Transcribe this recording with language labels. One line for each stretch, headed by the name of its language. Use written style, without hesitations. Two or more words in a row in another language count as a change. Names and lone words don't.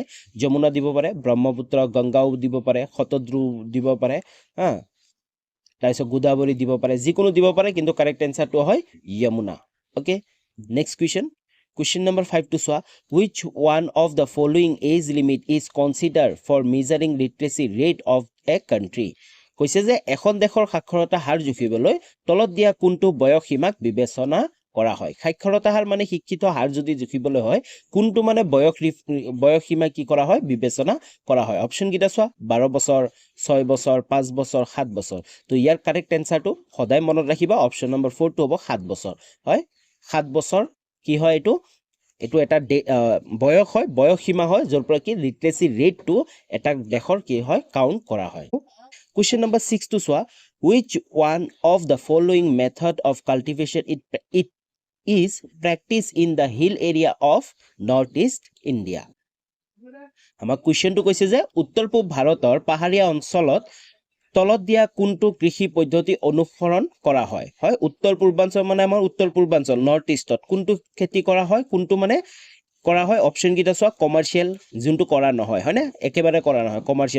Assamese: যমুনা দিব পাৰে, ব্ৰহ্মপুত্ৰ, গংগাও দিব পাৰে, শতদ্ৰু দিব পাৰে, হা, তাৰপিছত গোদাবৰী দিব পাৰে, যিকোনো দিব পাৰে, কিন্তু
English: correct answerটো
Assamese: হয় যমুনা। ওকে,
English: next question number
Assamese: 5 টো চোৱা,
English: which one of the following age limit is considered for measuring literacy rate of a country?
Assamese: কৈছে যে এখন দেশৰ সাক্ষৰতা হাৰ জুখিবলৈ তলত দিয়া কোনটো বয়স সীমাক বিবেচনা কৰা হয়? সাক্ষৰতা হাৰ মানে শিক্ষিত হাৰ যদি জুখিবলৈ হয় কোনটো মানে বয়স সীমা কি কৰা হয়? বিবেচনা কৰা হয়। অপচন কেইটা চোৱা, 12 বছৰ, 6 বছৰ, 5 বছৰ, 7 বছৰ। তো ইয়াৰ
English: correct answerটো
Assamese: সদায় মনত ৰাখিবা,
English: option number
Assamese: 4 টো হ'ব 7 বছৰ। হয়, 7 বছৰ কি হয়? এইটো এটা বয়স হয়, বয়স সীমা হয়, য'ৰ পৰা কি
English: literacy rateটো
Assamese: এটা দেশৰ কি হয় কাউণ্ট কৰা হয়।
English: question number
Assamese: 6 টো চোৱা,
English: which one of the following method of cultivation it is practiced in the hill area of northeast India?
Assamese: আমাক কুৱেশ্যনটো কৈছে যে উত্তৰ পূব ভাৰতৰ পাহাৰীয়া অঞ্চলত তলত দিয়া কোনটো কৃষি পদ্ধতি অনুসৰণ কৰা হয়? হয়, উত্তৰ পূৰ্বাঞ্চল মানে আমাৰ উত্তৰ পূৰ্বাঞ্চল,
English: north eastত
Assamese: কোনটো খেতি কৰা হয়, কোনটো মানে কৰা হয়? অপচন কেইটা চোৱা, কমাৰ্চিয়েল, যোনটো কৰা নহয়, হয়নে, একেবাৰে কৰা নহয়, কমাৰ্চিয়েল।